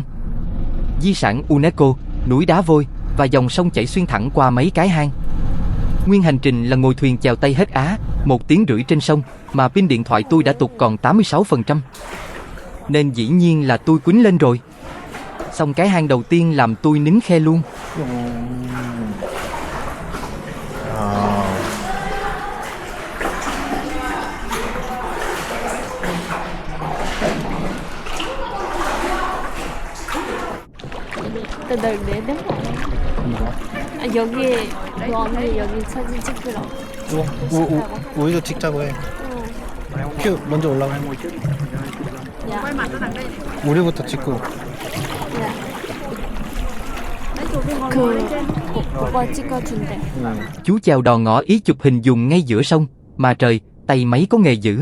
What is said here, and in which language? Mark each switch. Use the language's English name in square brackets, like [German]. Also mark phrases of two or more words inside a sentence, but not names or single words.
[Vietnamese] Di sản UNESCO, núi đá vôi và dòng sông chảy xuyên thẳng qua mấy cái hang. Nguyên hành trình là ngồi thuyền chèo Tây hết Á, 1 tiếng rưỡi trên sông, mà pin điện thoại tôi đã tụt còn 86%. Nên dĩ nhiên là tôi quýnh lên rồi. Xong cái hang đầu tiên làm tôi nín khe luôn. [Korean] 널 내는 거 아니야? 아, 여기 그 언니 여기 사진 찍으러. 우리도 찍자고 해. 큐 먼저 올라가. 야, 우리부터 찍고. 야. 오빠 찍어준대. [Vietnamese] Chú chèo đò ngõ ý chụp hình dùng ngay giữa sông. Mà trời, tay máy có nghề dữ.